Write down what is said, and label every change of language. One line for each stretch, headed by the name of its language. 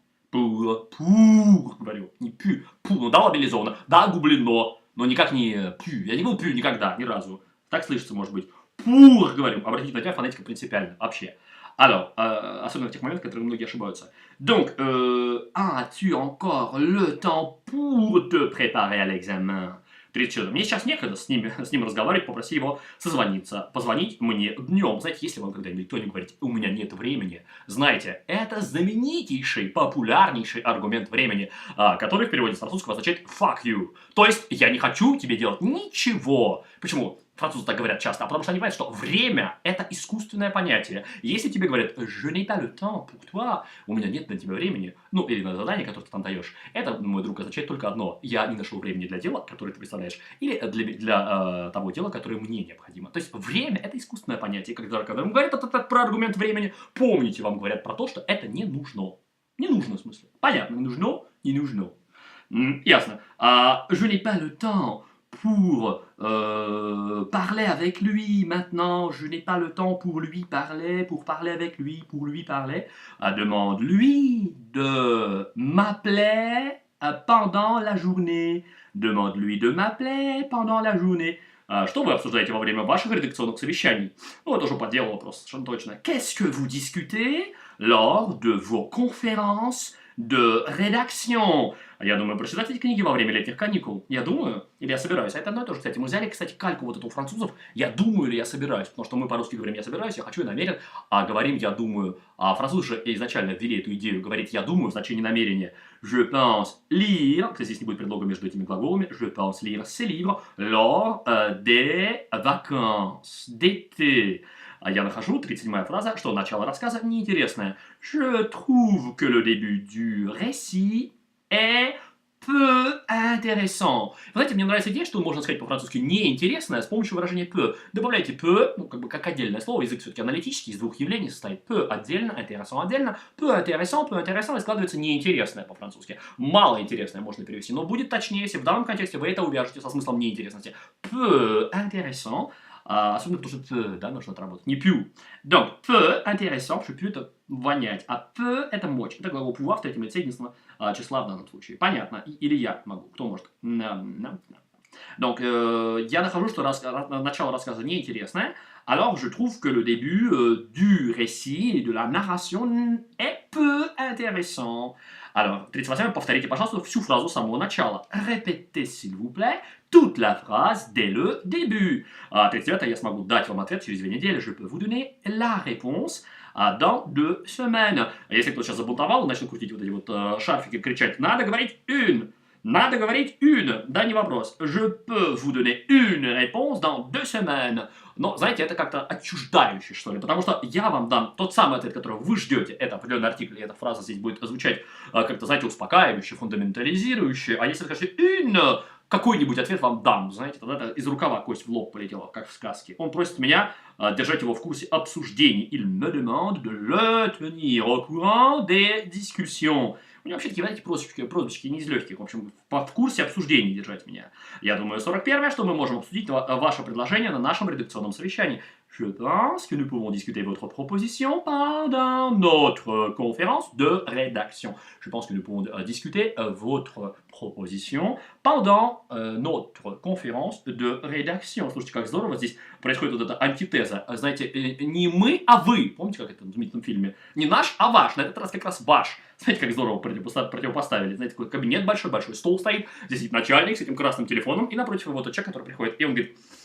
Russian: Пур, говорю, не пю, пу, ну да, лобилизовано, да, гублено, но никак не пю, я не был пю никогда, ни разу, так слышится, может быть, пур, говорю, обратите внимание, фонетика принципиально, вообще. Alors, особенно в тех моментах, в которых многие ошибаются.
French: Donc, as-tu encore le temps pour te préparer à l'examen?
Russian: Мне сейчас некогда с ним разговаривать, попроси его созвониться, позвонить мне днем. Знаете, если вам когда-нибудь кто-нибудь говорит, у меня нет времени, знаете, это знаменитейший, популярнейший аргумент времени, который в переводе с французского означает
English: fuck you.
Russian: То есть, я не хочу тебе делать ничего. Почему? Французы так говорят часто, потому что они понимают, что время – это искусственное понятие. Если тебе говорят
French: «je n'ai pas le temps pour toi»,
Russian: у меня нет на тебя времени, ну, или на задание, которое ты там даешь, это, мой друг, означает только одно – я не нашел времени для дела, которое ты представляешь, или для того дела, которое мне необходимо. То есть, время – это искусственное понятие. Когда вам говорят про аргумент времени, помните, вам говорят про то, что это не нужно. Не нужно, в смысле. Понятно, не нужно, не нужно. Ясно.
French: Je n'ai pas le temps pour parler avec lui maintenant. Je n'ai pas le temps pour lui parler, pour parler avec lui, pour lui parler. Demande-lui de m'appeler pendant la journée. Demande-lui de m'appeler pendant la journée.
Russian: Что вы обсуждаете во время ваших редакционных совещаний? Ну, это уже по делу вопрос, совершенно точно.
French: Qu'est-ce que vous discutez lors de vos conférences de rédaction?
Russian: Я думаю, прочитать эти книги во время летних каникул. Я думаю, или я собираюсь. А это одно и то же, кстати. Мы взяли, кстати, кальку вот эту у французов. Я думаю или я собираюсь. Потому что мы по-русски говорим «я собираюсь», «я хочу», «я намерен». А говорим «я думаю». А французы же изначально ввели эту идею говорить «я думаю» в значении намерения.
French: Je pense lire,
Russian: здесь не будет предлога между этими глаголами.
French: Je pense lire ces livres lors des vacances d'été.
Russian: Я нахожу, 37-я фраза, что начало рассказа неинтересное.
French: Je trouve que le début du récit est peu intéressant.
Russian: Вы знаете, мне нравится идея, что можно сказать по-французски неинтересное с помощью выражения peu. Добавляйте peu, ну, как отдельное слово, язык все-таки аналитический, из двух явлений состоит. Peu отдельно, intéressant отдельно.
French: Peu intéressant,
Russian: и складывается неинтересное по-французски. Мало интересное можно перевести, но будет точнее, если в данном контексте вы это увяжете со смыслом неинтересности.
French: Peu intéressant.
Russian: Особенно потому что peu, да, нужно отработать. Не пью. Donc,
French: peu intéressant,
Russian: что пью это вонять, а peu это мочь. Это глагол pouvoir в третьем лице единственного числа в данном случае. Понятно. Или я могу. Кто может? Donc, я нахожу, что начало рассказа неинтересное.
French: Alors, je trouve que le début du récit et de la narration est peu intéressant.
Russian: Alors, 38-й, повторите, пожалуйста, всю фразу с самого начала.
French: Répétez, s'il vous plaît, toute la phrase dès le début.
Russian: 39-й, я смогу дать вам ответ через 2 недели.
French: Je peux vous donner la réponse dans 2 semaines.
Russian: Если кто сейчас забунтовал и начал крутить вот эти вот шарфики, кричать, надо говорить une. Надо говорить une, да, не вопрос.
French: Je peux vous donner une réponse dans 2 semaines.
Russian: Но, знаете, это как-то отчуждающе, что ли, потому что я вам дам тот самый ответ, который вы ждете. Это определенный артикль, и эта фраза здесь будет звучать как-то, знаете, успокаивающе, фундаментализирующе. А если скажете une, какой-нибудь ответ вам дам, знаете, тогда это из рукава кость в лоб полетела, как в сказке. Он просит меня держать его в курсе обсуждений.
French: Il me demande de le tenir au courant des discussions.
Russian: У него вообще такие, знаете, прозвищки не из легких. В общем, в курсе обсуждений держать меня. Я думаю, 41-е, что мы можем обсудить ваше предложение на нашем редакционном совещании.
French: Je pense que nous pouvons discuter votre proposition pendant notre conférence de rédaction. Je pense que nous pouvons discuter votre proposition pendant notre conférence de rédaction.
Russian: Слушайте, как здорово здесь происходит вот эта антитеза. Знаете, не мы, а вы. Помните, как это в знаменитом фильме? Не наш, а ваш. На этот раз как раз ваш. Знаете, как здорово противопоставили. Знаете, такой кабинет большой стол стоит. Здесь сидит начальник с этим красным телефоном. И напротив его тот человек, который приходит. И он говорит...